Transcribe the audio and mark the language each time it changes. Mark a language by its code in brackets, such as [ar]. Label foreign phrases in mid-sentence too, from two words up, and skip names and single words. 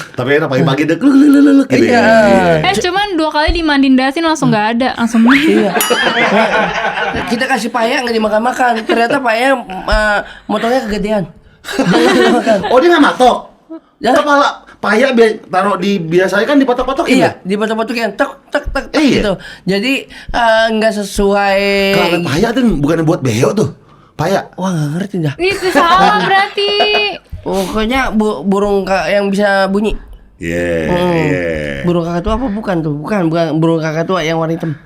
[id] Tapi enak pagi-pagi deh. Gitu Iya. ya. Cuman 2 kali dimandiin Dasin langsung nggak ada, langsung mati. Iya. Kita kasih payah nggak dimakan-makan. Ternyata payah motongnya kegedean. Jangan dimakan. Oh, dia nggak matok? Ya. Kepala paya taruh di biasanya kan dipotok-potokin. Iya, dipotok-potokin tek tek tek tek Iya. gitu. Jadi nggak sesuai. Kalau paya tuh bukan buat beo tuh. Paya. Wah nggak ngerti dah. Itu salah berarti. Pokoknya burung yang bisa bunyi. Iya. Burung kakatua apa bukan tuh? Bukan burung kakatua yang warna hitam.